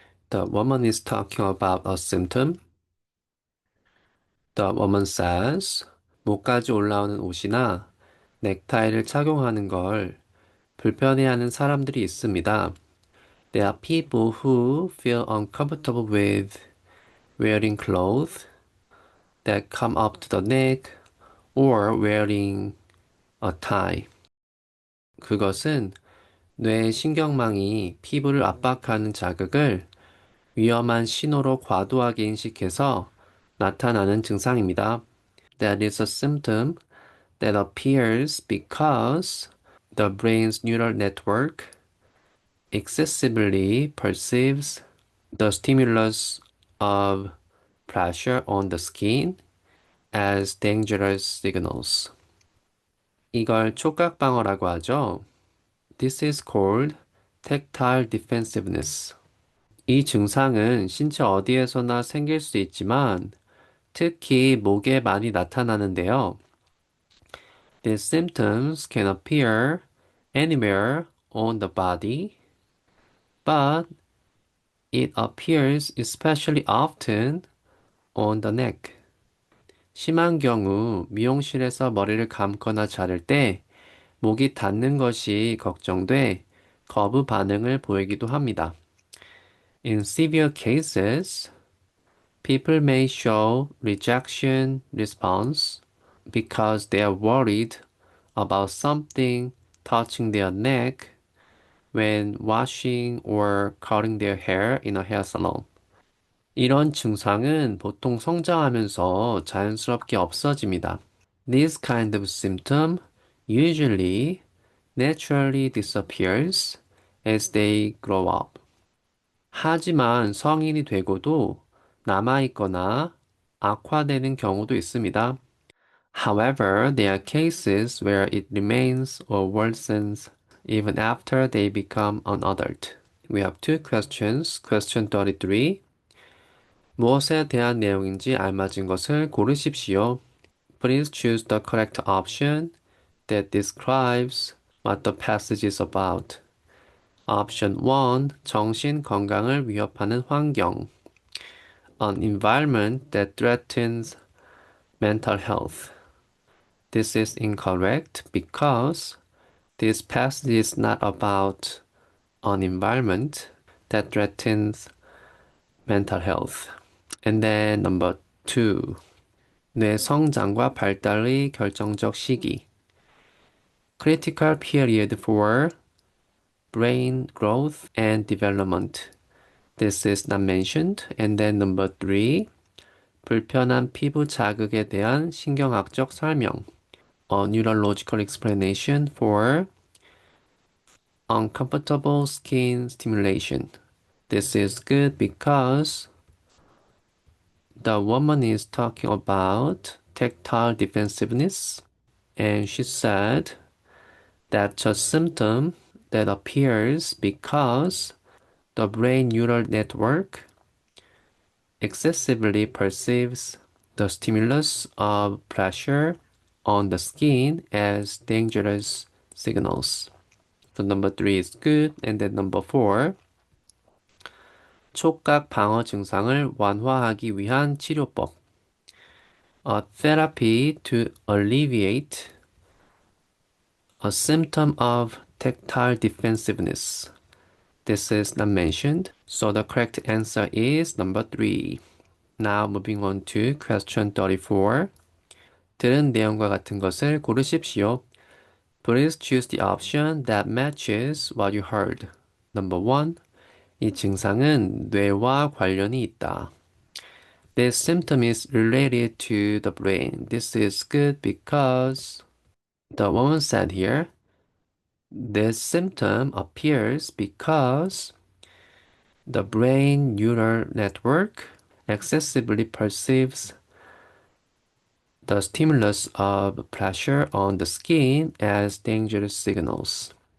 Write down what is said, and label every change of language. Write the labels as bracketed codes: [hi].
[en] The woman is talking about a symptom. The woman says, [ko] 목까지 올라오는 옷이나 넥타이를 착용하는 걸 불편해하는 사람들이 있습니다. [en] There are people who feel uncomfortable with wearing clothes that come up to the neck or wearing a tie. [ko] 그것은 뇌의 신경망이 피부를 압박하는 자극을 위험한 신호로 과도하게 인식해서 나타나는 증상입니다. [en] That is a symptom that appears because the brain's neural network excessively perceives the stimulus of pressure on the skin as dangerous signals. [ko] 이걸 촉각방어라고 하죠. [en] This is called tactile defensiveness. [ko] 이 증상은 신체 어디에서나 생길 수 있지만 특히 목에 많이 나타나는데요. [en] These symptoms can appear anywhere on the body, but it appears especially often on the neck. [ko] 심한 경우 미용실에서 머리를 감거나 자를 때 목이 닿는 것이 걱정돼 거부 반응을 보이기도 합니다. [en] In severe cases, people may show rejection response because they are worried about something touching their neck when washing or cutting their hair in a hair salon. [ko] 이런 증상은 보통 성장하면서 자연스럽게 없어집니다. [en] This kind of symptom usually naturally disappears as they grow up. [ko] 하지만 성인이 되고도 남아있거나 악화되는 경우도 있습니다. [en] However, there are cases where it remains or worsens even after they become an adult. We have two questions. Question 33. [ko] 무엇에 대한 내용인지 알맞은 것을 고르십시오. [en] Please choose the correct option that describes what the passage is about. Option 1. [ko] 정신 건강을 위협하는 환경. [en] An environment that threatens mental health. This is incorrect because this passage is not about an environment that threatens mental health. And then number 2. [ko] 뇌 성장과 발달의 결정적 시기. [en] Critical period for brain growth and development. This is not mentioned. And then number 3. [ko] 불편한 피부 자극에 대한 신경학적 설명. [en] A neurological explanation for uncomfortable skin stimulation. This is good because the woman is talking about tactile defensiveness, and she said that's a symptom that appears because the brain neural network excessively perceives the stimulus of pressure on the skin as dangerous signals. So number 3 is good. And then number 4. [ko] 촉각 방어 증상을 완화하기 위한 치료법. [en] A therapy to alleviate a symptom of tactile defensiveness. This is not mentioned. So the correct answer is number 3. Now moving on to question 34. [ko] 들은 내용과 같은 것을 고르십시오. [en] Please choose the option that matches what you heard. Number 1. [ko] 이 증상은 뇌와 관련이 있다. [en] This symptom is related to the brain. This is good because the woman said here, this symptom appears because the brain neural network excessively perceives the stimulus of pressure on the skin as dangerous signals.